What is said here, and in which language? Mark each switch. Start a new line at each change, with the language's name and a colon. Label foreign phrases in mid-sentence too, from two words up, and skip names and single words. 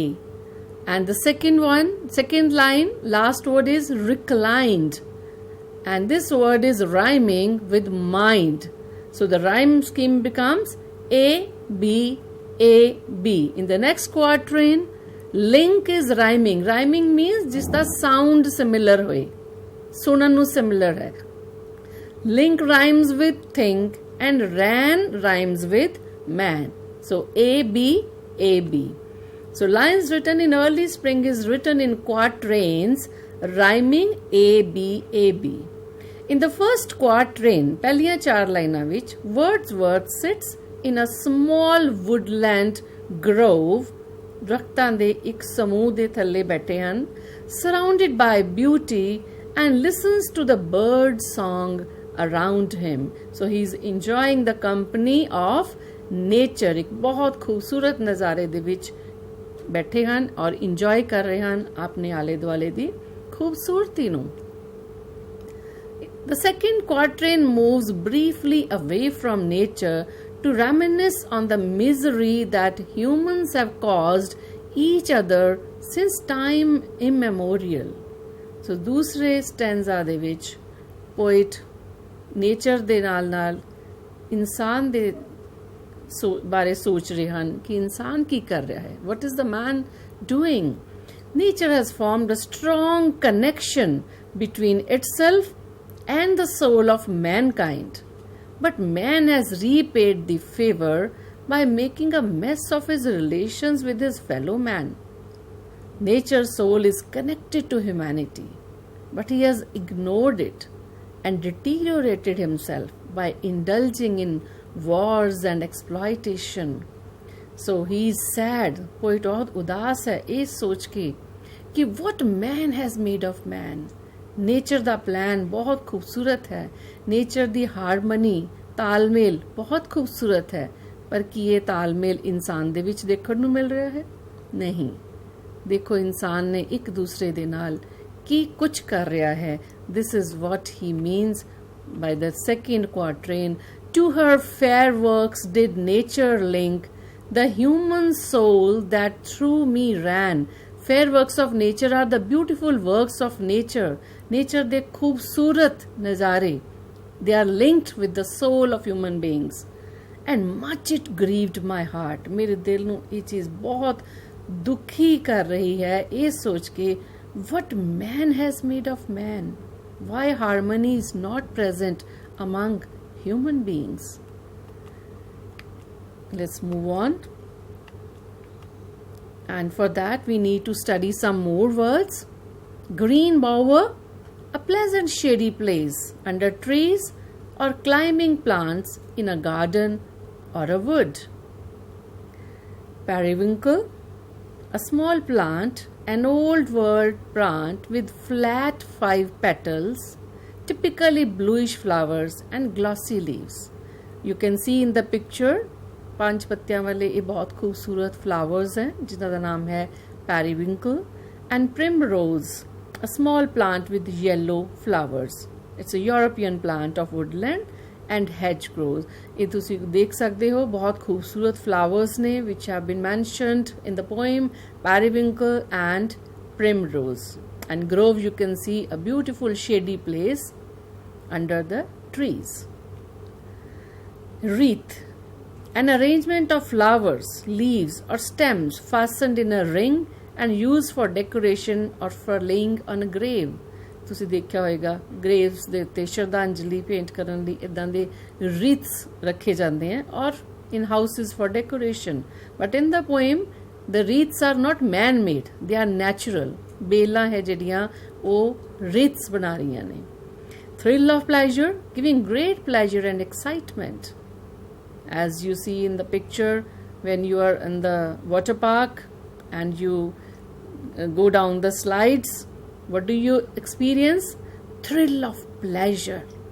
English: And the second line, last word is reclined. And this word is rhyming with mind. So the rhyme scheme becomes A, B, A, B. In the next quatrain, link is rhyming. Rhyming means
Punjabi: जिसका
English: sound similar
Punjabi: ਹੋਏ, ਸੁਣਨ ਨੂੰ similar है.
English: Link rhymes with think and ran rhymes with man. So A, B, A, B. So lines written in early spring is written in quatrains rhyming A, B, A, B. In the first quatrain,
Punjabi: ਪਹਿਲੀਆਂ 4 ਲਾਈਨਾਂ ਵਿੱਚ Wordsworth
English: sits in a small woodland grove
Punjabi: ਦਰਖਤਾਂ ਦੇ ਇੱਕ ਸਮੂਹ ਦੇ ਥੱਲੇ ਬੈਠੇ ਹਨ,
English: surrounded by beauty and listens to the bird song around him. So he is enjoying the company of nature.
Punjabi: ਇੱਕ ਬਹੁਤ ਖੂਬਸੂਰਤ ਨਜ਼ਾਰੇ ਦੇ ਵਿੱਚ ਬੈਠੇ ਹਨ ਔਰ ਇੰਜੋਏ ਕਰ ਰਹੇ ਹਨ ਆਪਣੇ ਆਲੇ ਦੁਆਲੇ ਦੀ ਖੂਬਸੂਰਤੀ ਨੂੰ.
English: The second quatrain moves briefly away from nature to reminisce on the misery that humans have caused each other since time immemorial.
Punjabi: So दूसरे stanza ਦੇ ਵਿੱਚ
English: poet nature
Punjabi: ਦੇ ਨਾਲ ਇਨਸਾਨ ਦੇ ਬਾਰੇ ਸੋਚ ਰਹੇ ਹਨ ਕਿ ਇਨਸਾਨ ਕੀ ਕਰ ਰਿਹਾ ਹੈ.
English: What is the man doing? Nature has formed a strong connection between itself and the soul of mankind. But man has repaid the favor by making a mess of his relations with his fellow man. Nature's soul is connected to humanity, but he has ignored it and deteriorated himself by indulging in wars and exploitation. So he is sad. Poet
Hindi: बहुत उदास है इस सोच के कि
English: what man has made of man.
Punjabi: नेचर ਦਾ ਪਲਾਨ ਬਹੁਤ ਖੂਬਸੂਰਤ ਹੈ, ਨੇਚਰ ਦੀ ਹਾਰਮਨੀ ਤਾਲਮੇਲ ਬਹੁਤ ਖੂਬਸੂਰਤ ਹੈ, ਪਰ ਕੀ ਇਹ ਤਾਲਮੇਲ ਇਨਸਾਨ ਦੇ ਵਿੱਚ ਦੇਖਣ ਨੂੰ ਮਿਲ ਰਿਹਾ ਹੈ? ਨਹੀਂ. ਦੇਖੋ ਇਨਸਾਨ ਨੇ ਇੱਕ ਦੂਸਰੇ ਦੇ ਨਾਲ ਕੀ ਕੁਝ ਕਰ ਰਿਹਾ ਹੈ.
English: This is what he means by the second quatrain. To her fair works did nature link the human soul that through me ran. Fair works of nature are the beautiful works of nature. Nature
Punjabi: ਦੇ ਖੂਬਸੂਰਤ ਨਜ਼ਾਰੇ.
English: They are linked with the soul of human beings. And much it grieved my heart.
Punjabi: ਮੇਰੇ ਦਿਲ ਨੂੰ ਇਹ ਚੀਜ਼ ਬਹੁਤ ਦੁਖੀ ਕਰ ਰਹੀ ਹੈ ਇਹ ਸੋਚ ਕੇ
English: what man has made of man. Why harmony is not present among human beings. Let's move on. And for that we need to study some more words. Green bower, a pleasant shady place under trees or climbing plants in a garden or a wood. Periwinkle, a small plant, an old world plant with flat 5 petals, typically bluish flowers and glossy leaves. You can see in the picture
Punjabi: 5 ਪੱਤਿਆਂ ਵਾਲੇ ਇਹ ਬਹੁਤ ਖੂਬਸੂਰਤ flowers
Hindi: हैं जिनका
Punjabi: ਦਾ ਨਾਮ है periwinkle.
English: And primrose, a small plant with yellow flowers. It's a European plant of woodland and hedgerows.
Punjabi: ਇਹ ਤੁਸੀਂ ਦੇਖ ਸਕਦੇ ਹੋ ਬਹੁਤ ਖੂਬਸੂਰਤ flowers ਨੇ
English: which have been mentioned in the poem periwinkle and primrose. And grove you can see a beautiful shady place under the trees. Wreath, an arrangement of flowers, leaves or stems fastened in a ring and used for decoration or for laying on a grave.
Punjabi: ਤੁਸੀਂ ਦੇਖਿਆ ਹੋਵੇਗਾ graves ਦੇ ਉੱਤੇ ਸ਼ਰਧਾਂਜਲੀ ਪੇਂਟ ਕਰਨ ਲਈ ਇਦਾਂ ਦੇ wreaths ਰੱਖੇ ਜਾਂਦੇ ਹਨ ਔਰ
English: in houses for decoration. But in the poem the wreaths are not man made, they are natural.
Punjabi: ਬੇਲਾਂ ਹੈ ਜਿਹੜੀਆਂ ਉਹ wreaths ਬਣਾ ਰਹੀਆਂ ਨੇ.
English: Thrill of pleasure, giving great pleasure and excitement. As you see in the picture when you are in the water park and you go down the slides, what do you experience? Thrill of pleasure.